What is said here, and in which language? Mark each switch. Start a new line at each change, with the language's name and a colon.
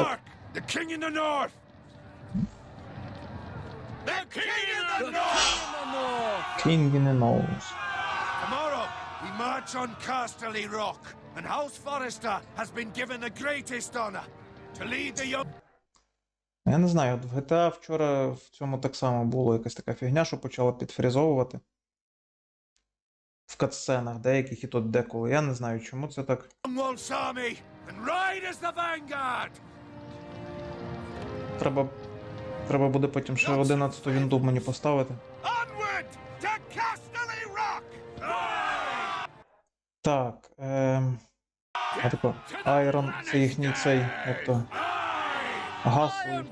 English: Stark, the king in the north! The king in the north! King in the nose. Tomorrow, we march on Casterly Rock, and House Forrester has been given the greatest honor to lead the young...
Ukrainian: Я не знаю, от в GTA вчора в цьому так само було якась така фігня, що почала підфрізовувати. В катсценах деяких і тут деколи. Я не знаю, чому це так.
English: Wolf's army, and ride as the vanguard!
Ukrainian: Треба буде потім ще 11-ту вінду мені поставити.
English: Onward to Casterly Rock!
Ukrainian: Так, а тако, Айрон, це їхній цей, як то, гасло.